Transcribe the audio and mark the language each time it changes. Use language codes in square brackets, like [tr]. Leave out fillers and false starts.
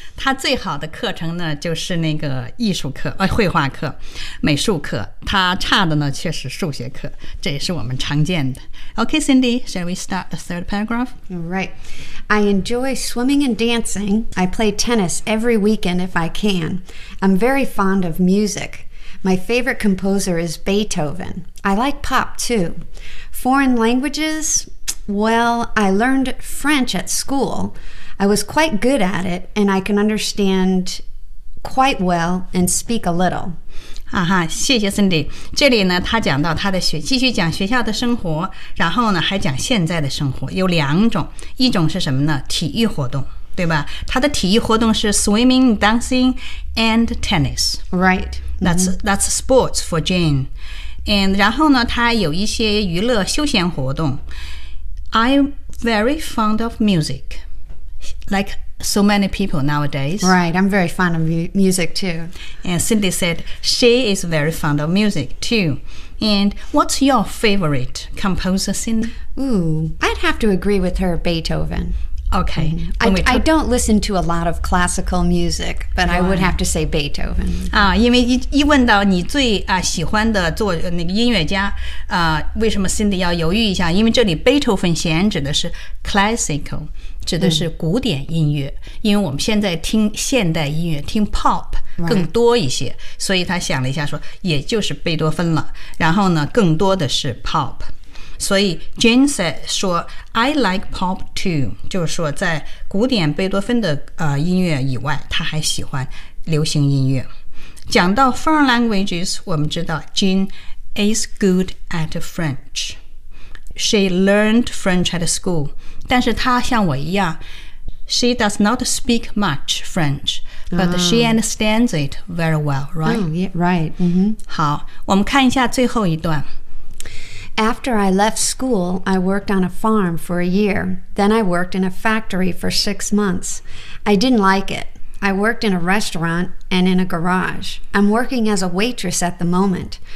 [zh] 他最好的课程呢，就是那个艺术课，绘画课、美术课。他差的呢，却是数学课。这也是我们常见的。 [en] Okay, Cindy, shall we start the third paragraph? All right. I enjoy swimming and dancing. I play tennis every weekend if I can. I'm very fond of music. My favorite composer is Beethoven. I like pop, too. Foreign languages? Well, I learned French at school. I was quite good at it, and I can understand quite well and speak a little. [zh] 啊哈，谢谢 Cindy。这里呢，他讲到他的学，继续讲学校的生活，然后呢，还讲现在的生活。有两种，一种是什么呢？体育活动，对吧？他的体育活动是 [en] swimming, dancing, and tennis. Right. That's sports for Jane. [zh] And 然后呢，他有一些娱乐休闲活动。 [en] I'm very fond of music, like so many people nowadays. Right, I'm very fond of music too. And Cindy said she is very fond of music too. And what's your favorite composer, Cindy? Ooh, I'd have to agree with her, Beethoven. Okay. I don't listen to a lot of classical music, but I would have to say Beethoven. [zh] 啊，因为一问到你最啊喜欢的作那个音乐家，啊，为什么 Cindy 要犹豫一下？因为这里Beethoven弦指的是 classical， 指的是古典音乐。因为我们现在听现代音乐，听 pop 更多一些，所以他想了一下，说也就是贝多芬了。然后呢，更多的是 pop。所以 [en] Jane said, [zh] 说 [en] I like pop too, [zh] 就是说在古典贝多芬的音乐以外，他还喜欢流行音乐。讲到 [en] foreign languages, [zh] 我们知道 [en] Jane is good at French. She learned French at school. [zh] 但是她像我一样 [en] she does not speak much French, but she understands it very well, right? Oh, yeah, right.、Mm-hmm. [zh] 好，我们看一下最后一段。 [en] After I left school, I worked on a farm for a year. Then I worked in a factory for 6 months. I didn't like it. I worked in a restaurant and in a garage. I'm working as a waitress at the moment.